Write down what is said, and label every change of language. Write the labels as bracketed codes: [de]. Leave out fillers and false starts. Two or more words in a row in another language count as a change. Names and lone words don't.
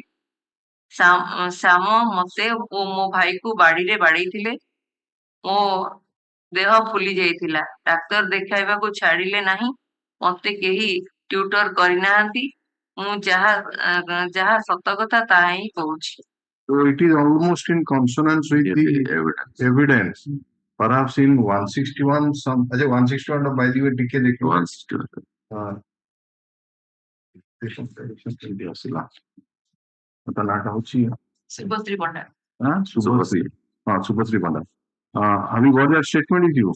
[or] ଶ୍ୟାମ ମୋତେ ଓ ମୋ ଭାଇକୁ ବାଡିରେ ବାଡେଇଥିଲେ। ମୋ ଦେହ ଫୁଲି ଯାଇଥିଲା। ଡାକ୍ତର ଦେଖାଇବାକୁ ଛାଡିଲେ ନାହିଁ। ମୋତେ କେହି ଟ୍ୟୁଟର କରିନାହାନ୍ତି। ମୁଁ ଯାହା ଯାହା ସତ କଥା ତାହା ହିଁ କହୁଛି। [en] So it is almost in consonance with the evidence. Perhaps in 161 some 161 by the way [or] ଟିକେ ଦେଖିବ 161 କେମିତି ଆସିଲା ତା ନାଁଟା ହଉଛି ଶୁଭଶ୍ରୀ ପଣ୍ଡା। [en] ଶୁଭଶ୍ରୀ ଶୁଭଶ୍ରୀ ପଣ୍ଡା have you got that statement with you?